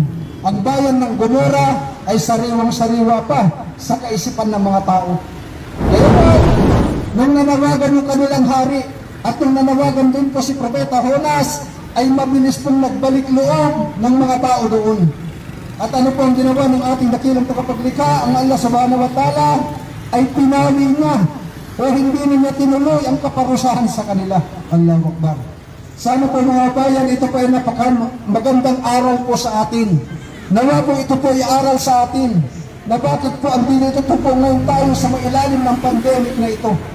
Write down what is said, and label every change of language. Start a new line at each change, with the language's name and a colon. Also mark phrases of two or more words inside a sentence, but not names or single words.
Filipino: Ang bayan ng Gomora ay sariwang-sariwa pa sa kaisipan ng mga tao. Kaya po, nung nanawagan yung kanilang hari, at nung nanawagan din po si Propeta Jonas, ay mabilis pong nagbalik loob ng mga tao doon. At ano po ang ginawa ng ating dakilang tagapaglikha? Ang
Arabic: Allah subhanahu wa ta'ala
Filipino: ay pinali niya o hindi niya tinuloy ang kaparusahan sa kanila.
Arabic: Allahu Akbar.
Filipino: Sana po mga bayan, ito po ay magandang aral po sa atin. Nawa po ito po ay aral sa atin na bakit po ang dinito po ngayon tayo sa mailalim ng pandemic na ito.